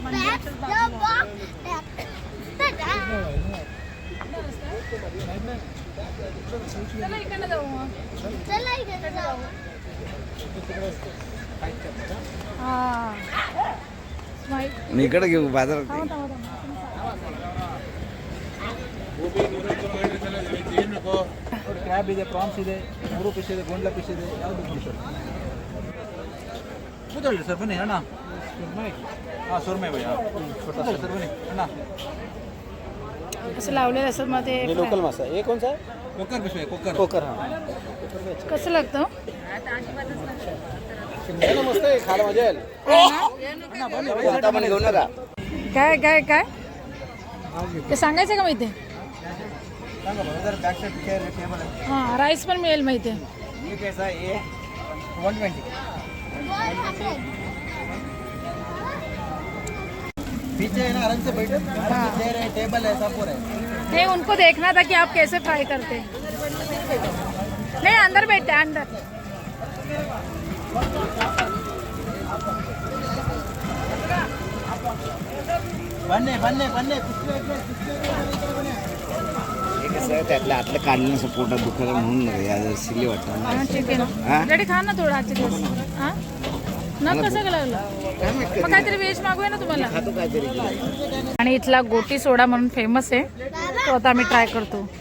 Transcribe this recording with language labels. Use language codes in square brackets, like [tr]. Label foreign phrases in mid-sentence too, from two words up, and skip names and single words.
[mr] मंदिराच्याच बाजूला. चला इकडनं जाऊ मग. हा. मी इकडे घेऊ बाजारात. [kn] ಕ್ರ್ಯಾಬ್ ಇದೆ, ಪ್ರಾನ್ಸ್ ಇದೆ, 3 ಫಿಶ್ ಇದೆ, ಗೊಂಡ್ಲ ಫಿಶ್ ಇದೆ. ಯಾವುದು ಫಿಶ್ ಕೂತ್ಕೊಳ್ಳಿ ಸರ್, ಬನ್ನಿ ಅಣ್ಣ. ಹಾಂ, ಸುರ್ಮೈ ಭಯ್ಯ. ಕೂತ್ಕೊಳ್ಳಿ ಸರ್, ಬನ್ನಿ ಅಣ್ಣ. [mr] असं लावलेलं असं मध्ये लोकल मासा. हे कोणचा? कोकर फिश आहे, कोकर. कोकर. हा कसं लागतं? मस्त आहे, खायला मजा येईल. आता पण घेऊन नका. काय काय काय ते सांगायचं का माहिती? सांगा बरं, जर बॅक साईड चेअर टेबल आहे. हां, राईस पण मिळेल माहिती. [hi] ये कैसा है? ये 120. पीछे है ना आराम से बैठो. चेयर है, टेबल है, सब है. नहीं, उनको देखना था कि आप कैसे फ्राई करते. नहीं, अंदर बैठते हैं, अंदर. बन्ने बन्ने बन्ने. [mr] हे कसं आहे, त्यातलं आतलं काढलं नसं पोटात दुखायला म्हणून सिली वाटतं. हां, चिकन हां? रेडी खा ना थोडं आजचे दिवस. हां ना, कसं का लागलं? मग काहीतरी व्हेज मागूया ना तुम्हाला. खातो काहीतरी. आणि इथला गोटी सोडा म्हणून फेमस आहे, तो आता आम्ही ट्राय करतो.